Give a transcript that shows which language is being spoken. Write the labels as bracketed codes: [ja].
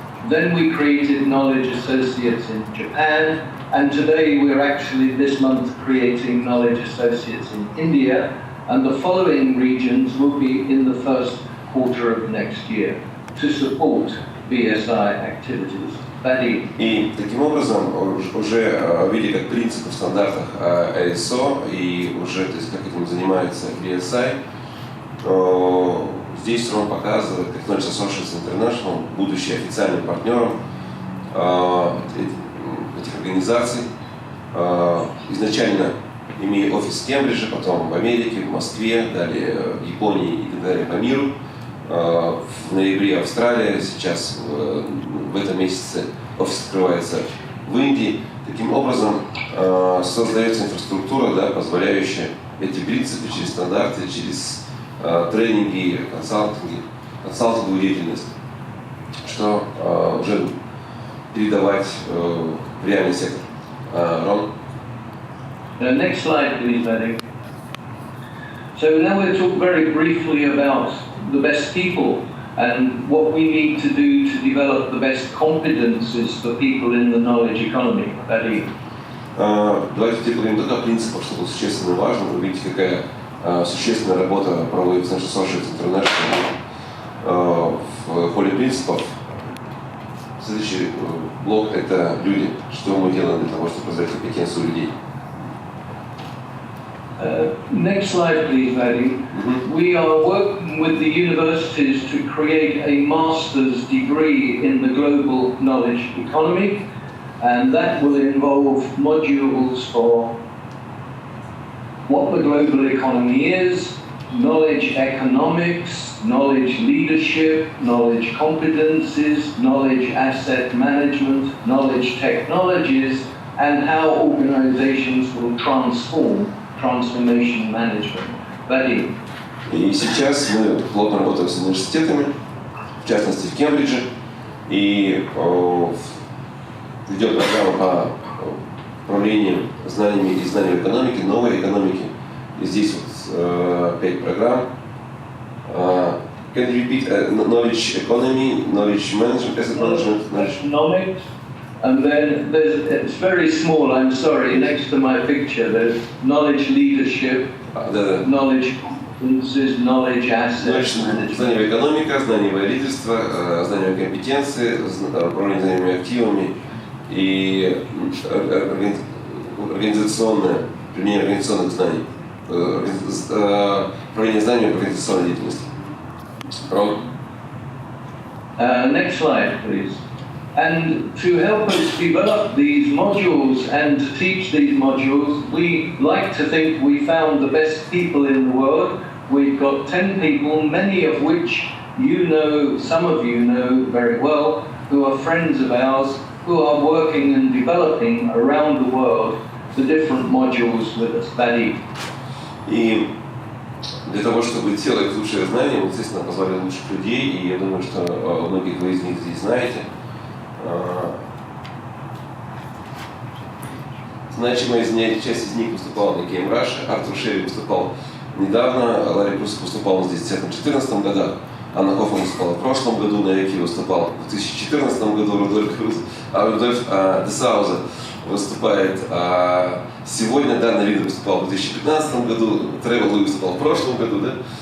[en] Then we created Knowledge Associates in Japan. And today we're actually this month creating Knowledge Associates in India. And the following regions will be in the first quarter of next year to support BSI activities. [ru] И таким образом, уже видя как принципы в стандартах ISO и уже, то есть, как этим занимается BSI, здесь Рон показывает, как Knowledge Associates International, будучи официальным партнером этих организаций, изначально имея офис в Кембридже, потом в Америке, в Москве, далее в Японии и так далее по миру. В ноябре Австралия, сейчас в этом месяце офис открывается в Индии. Таким образом создается инфраструктура, да, позволяющая эти принципы через стандарты, через тренинги, консалтинговую деятельность, что уже передавать в реальный сектор. Рон? [en] Next slide, please, Eddie. So now we'll talk very briefly about the best people and what we need to do to develop the best competences for people in the knowledge economy. Eddie. [ru] Давайте теперь поговорим только о принципах, что тут существенно важно. Вы видите, какая существенная работа проводится Knowledge Associates International в поле принципов. Следующий блок – это люди. Что мы делаем для того, чтобы развивать компетенцию людей? [en] Next slide, please, Eddie. We are working with the universities to create a master's degree in the global knowledge economy, and that will involve modules for what the global economy is, knowledge economics, knowledge leadership, knowledge competencies, knowledge asset management, knowledge technologies, and how organizations will transform transformation management. Vadim. [ru] И сейчас мы плотно работаем с университетами, в частности в Кембридже, и ведем программу по управлению знаниями и знаниями экономики, новой экономики. И здесь вот 5 программ. [en] Can you repeat knowledge economy, knowledge management, asset management, knowledge? And then it's very small, I'm sorry, next to my picture, there's knowledge leadership, knowledge competences, knowledge asset management. [ru] Знание экономика, знание лидерства, знание компетенции, управление знаниями активами и организационное, применение организационных знаний, управление знаниями организационной деятельности. [en] Next slide, please. And to help us develop these modules and to teach these modules, we like to think we found the best people in the world. We've got 10 people, many of which you know, some of you know very well, who are friends of ours, who are working and developing around the world the different modules with us. Vadim. [ru] И для того, чтобы делать лучшие знания, мы, естественно, позвали лучших людей, и я думаю, что многих вы из них здесь знаете. Значимая часть из них выступала на Game Rush, Артур Шерри выступал недавно, Ларри Прусик выступал здесь в 2010-2014 годах, Анна Хоффман выступала в прошлом году, на Эки выступал в 2014 году, Рудольф Круз, а Рудольф де Сауза выступает сегодня, Данна Лида выступал в 2015 году, Тревор Луи выступал в прошлом году, да?